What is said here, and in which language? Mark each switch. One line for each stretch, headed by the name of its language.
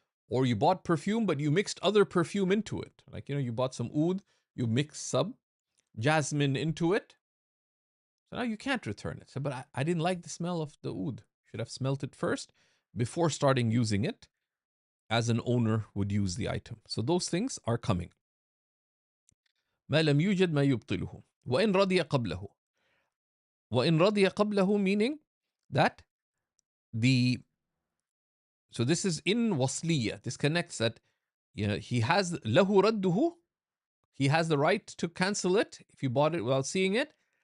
English: Or you bought perfume, but you mixed other perfume into it. Like, you bought some oud, you mixed some jasmine into it. So now you can't return it. So, but I didn't like the smell of the oud. Should have smelt it first before starting using it, as an owner would use the item. So those things are coming.
Arabic: ما لم يوجد ما يبطله وإن رضي قبله. وإن رضي قبله,
English: meaning that so this is in wasliya. This connects that he has
Arabic: له رده.
English: He has the right to cancel it if you bought it without seeing it.